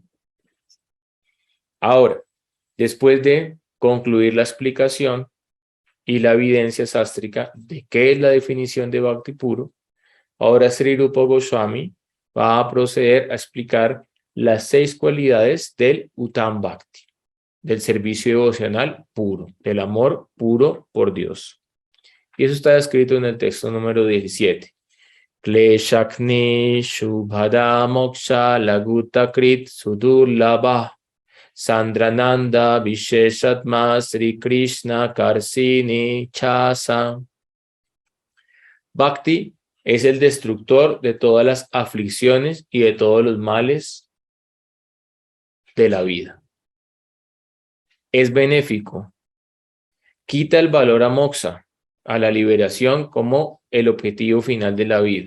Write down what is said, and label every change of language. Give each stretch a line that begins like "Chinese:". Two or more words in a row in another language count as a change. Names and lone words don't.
Spanish: Ahora, después de concluir la explicación y la evidencia sástrica de qué es la definición de Bhakti puro, ahora Sri Rupa Goswami va a proceder a explicar las 6 cualidades del
Sanskrit: Uttam Bhakti.
Spanish: del servicio devocional puro, del amor puro por Dios. Y eso está escrito en el texto número 17.
Sanskrit: Kleshakni Shubhada Moksha Laguta Krit Sudurlabha Sandrananda Visheshatma Sri Krishna Karsini Chasa.
Spanish: Bhakti es el destructor de todas las aflicciones y de todos los males de la vida. Es benéfico. Quita el valor a moksha, a la liberación, como el objetivo final de la vida.